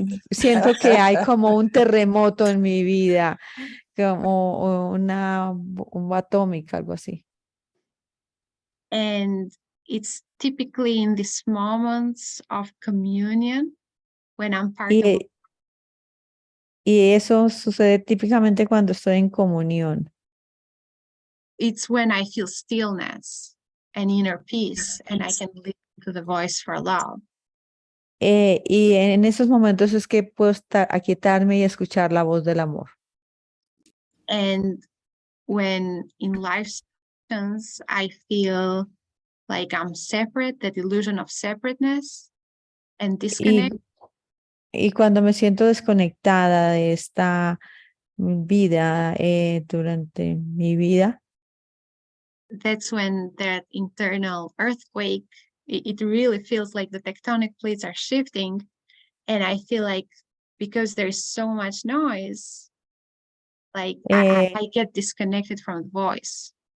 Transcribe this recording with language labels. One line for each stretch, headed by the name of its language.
Spanish: siento que hay como un terremoto en mi vida, como una bomba atómica, algo así.
English: And it's typically in these moments of communion when I'm part of
Spanish: Y, y eso sucede típicamente cuando estoy en comunión.
English: it's when I feel stillness and inner peace, and I can listen to the voice for love.
Spanish: Y en esos momentos es que puedo aquietarme y escuchar la voz del amor.
English: And when in life situations I feel like I'm separate, the illusion of separateness and disconnect,
Spanish: Y cuando me siento desconectada de esta vida durante mi vida,
English: that's when that internal earthquake, it really feels like the tectonic plates are shifting. And I feel like because there's so much noise, like I get disconnected from the voice.